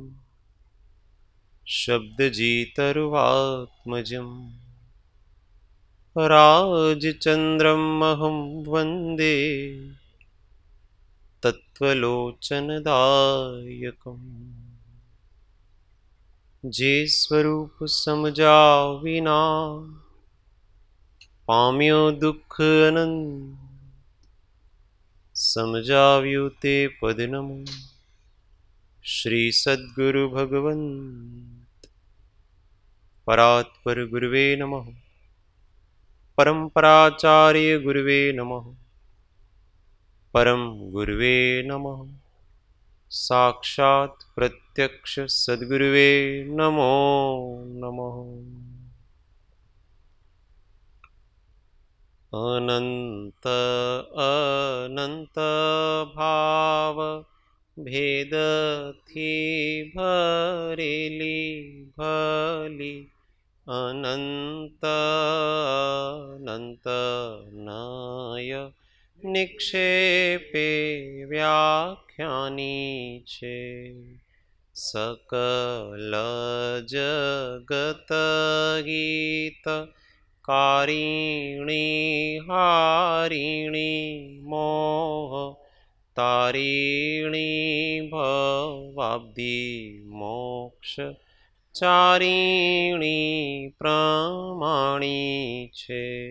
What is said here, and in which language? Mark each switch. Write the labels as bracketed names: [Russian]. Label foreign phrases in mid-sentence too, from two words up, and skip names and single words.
[Sanskrit] शब्दजितरुवात्मजम् राजचन्द्रमहं वन्दे तत्त्वलोचनदायकम् [Gujarati] જે સ્વરૂપ સમજ્યા વિના પામ્યો દુખ અનંત समझाव्યું તે પદનમો શ્રી સદ્ગુરુ ભગવંત [Sanskrit] પરાત્પર ગુરુવે નમઃ પરંપરાચાર્ય ગુરુવે નમઃ પરમ ગુરુવે નમઃ સાક્ષાત પ્રત્યક્ષ સદ્ગુરુવે નમો નમઃ [Gujarati] અનંત અનંત ભાવ ભેદ થી ભરેલી ભલી અનંત અનંત નય નિક્ષેપે વ્યાખ્યાની છે સકલ જગત ગીત કારિણી હારિણી મોહ તારિણી ભવાબ્ધિ મોક્ષ ચારિણી પ્રમાણી છે